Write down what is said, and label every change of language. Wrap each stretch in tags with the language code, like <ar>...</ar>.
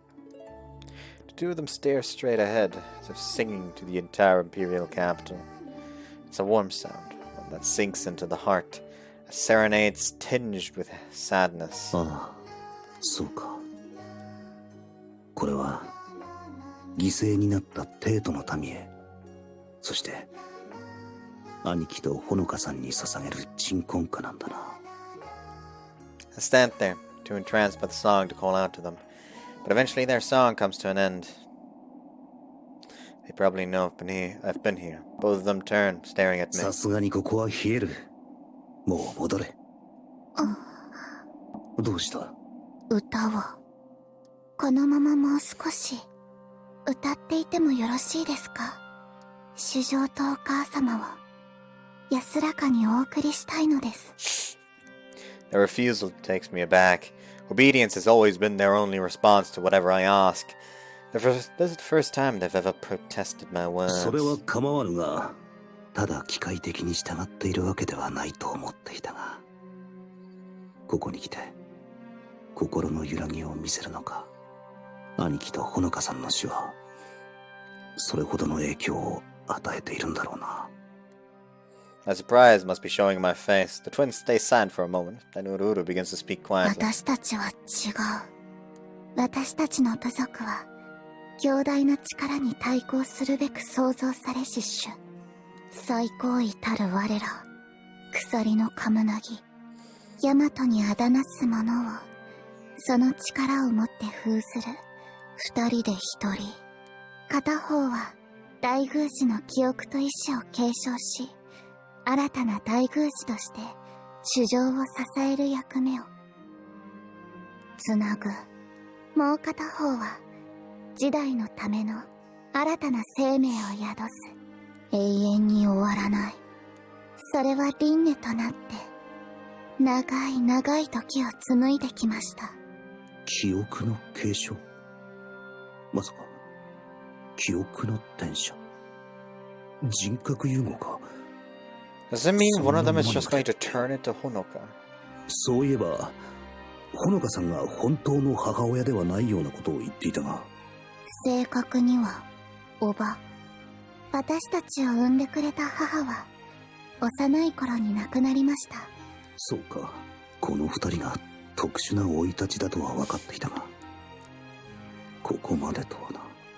<en>The two of them stare straight ahead, as if singing to the entire Imperial capital. It's a warm sound, one that sinks into the heart, a serenade tinged with sadness.</en> <ja>ああ、そうか。これは犠牲になった帝都の民へ、そして兄貴とほのかさんに捧げる鎮魂歌なんだな。</ja> <en>I stand there, too entranced by the song to call out to them. But eventually their song comes to an end. They probably know I've been here. Both of them turn, staring at me.</en> <ja>さすがにここは冷える。もう戻れ。どうした？歌をこのままもう少し歌っていてもよろしいですか？主上とお母様を安らかにお送りしたいのです。</ja> <en>Their refusal takes me aback. Obedience has always been their only response to whatever I ask. This is the first time they've ever protested my words.</en> <ja>それは構わぬが、ただ機械的に従っているわけではないと思っていたが、ここに来て心の揺らぎを見せるのか。兄貴とほのかさんの死はそれほどの影響を与えているんだろうな。</ja> <en>My surprise must be showing in my face. The twins stay silent for a moment. Then Ururu begins to speak quietly.</en> <ja>私たちは違う。私たちの部族は強大な力に対抗するべく創造されし種。最高位たる我ら、鎖のカムナギ、ヤマトにあだなす者を、その力をもって封する、二人で一人。片方は大宮司の記憶と意志を継承し、新たな大宮司として主上を支える役目をつなぐ。もう片方は時代のための新たな生命を宿す。永遠に終わらない。それは輪廻となって長い長い時を紡いできました。記憶の継承。まさか記憶の転写、人格融合か。</ja> <en>Does it mean one of them is</en> <ja>そん</ja> <en>just</en> <ja>な</ja> <en>going to turn into Honoka?</en> <ja>そういえばほのかさんが本当の母親ではないようなことを言っていたが。正確にはおば、私たちを産んでくれた母は幼い頃に亡くなりました。そうか、この二人が特殊な生い立ちだとは分かっていたが、ここまでとはな。</ja>